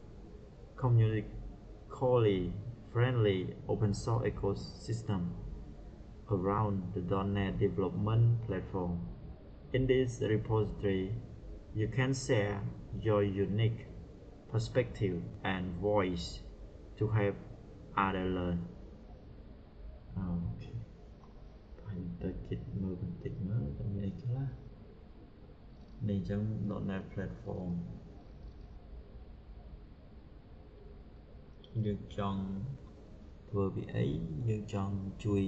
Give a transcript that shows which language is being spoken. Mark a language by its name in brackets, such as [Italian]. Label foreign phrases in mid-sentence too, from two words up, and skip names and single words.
[English] community friendly open source ecosystem around the .NET development platform. In this repository, you can share your unique perspective and voice to help others learn. [Khmer] Okay. ទៅគិតមើលបន្តិចមើលតែមានអីខ្លះនេះអញ្ចឹង [English] .NET platform [Khmer] យើងចង់ធ្វើពីអីយើងចង់ជួយ